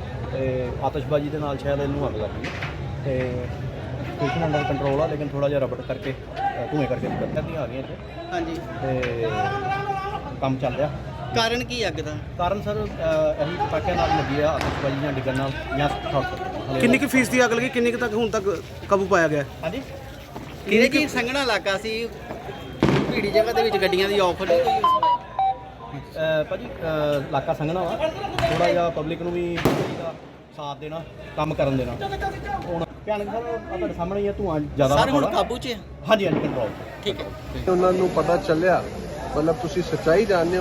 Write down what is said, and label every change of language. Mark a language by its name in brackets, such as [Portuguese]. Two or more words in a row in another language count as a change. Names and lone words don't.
[Punjabi] ਆਤਿਸ਼ਬਾਜ਼ੀ ਕੇ ਨਾਲ ਸ਼ਾਇਦ ਇਨੂੰ ਅੱਗ ਲੱਗ ਗਈ ਤੋ [English] situation under control [Punjabi] ਹੈ, ਲੇਕਿਨ ਥੋੜਾ ਜਿਹਾ ਰਬੜ ਕਰਕੇ ਧੂੰਏਂ ਕਰਕੇ ਗੱਡੀਆਂ ਆ ਗਈ ਇੱਥੇ। ਹਾਂ ਜੀ, [Hindi] काम चल रहा। [Punjabi] ਕਾਰਨ ਕੀ ਅੱਗ ਦਾ? ਕਾਰਨ ਸਰ ਅਭੀ ਪਟਾਖਿਆਂ ਨਾਲ ਲੱਗੀ ਹੈ, ਆਤਿਸ਼ਬਾਜ਼ੀ ਜਾਂ ਡਿਗਣ ਨਾਲ ਜਾਂ शॉर्ट। ਕਿੰਨੀ ਕੀ ਫ਼ੀਸਦੀ ਅੱਗ ਲੱਗੀ, ਕਿੰਨੀ ਤੱਕ ਹੁਣ ਤੱਕ ਕਾਬੂ ਪਾਇਆ ਗਿਆ? ਹਾਂ ਜੀ, ਕਿੰਨੀ ਕੀ ਸੰਘਣਾ ਇਲਾਕਾ ਸੀ, ਭੀੜੀ ਜਗ੍ਹਾ ਦੇ ਵਿੱਚ ਗੱਡੀਆਂ ਦੀ ਆਫਰ ਨਹੀਂ ਕੋਈ? ਭਾਜੀ ਇਲਾਕਾ ਸੰਘਣਾ ਵਾ, ਥੋੜਾ ਜਿਹਾ ਪਬਲਿਕ ਨੂੰ ਵੀ ਦਾ ਸਾਥ ਦੇਣਾ, ਕੰਮ ਕਰਨ ਦੇਣਾ। ਹੁਣ ਭਿਆਨਕ ਸਰ ਤੁਹਾਡੇ ਸਾਹਮਣੇ ਹੀ ਆ, ਧੂਆਂ ਜ਼ਿਆਦਾ ਸਰ ਹੁਣ ਕਾਬੂ 'ਚ ਹੈ? ਹਾਂਜੀ ਹਾਂਜੀ, ਕੰਟਰੋਲ। ਠੀਕ ਹੈ। ਉਹਨਾਂ ਨੂੰ ਪਤਾ ਚੱਲਿਆ, ਮਤਲਬ ਤੁਸੀਂ ਸੱਚਾਈ ਜਾਣਦੇ ਹੋ।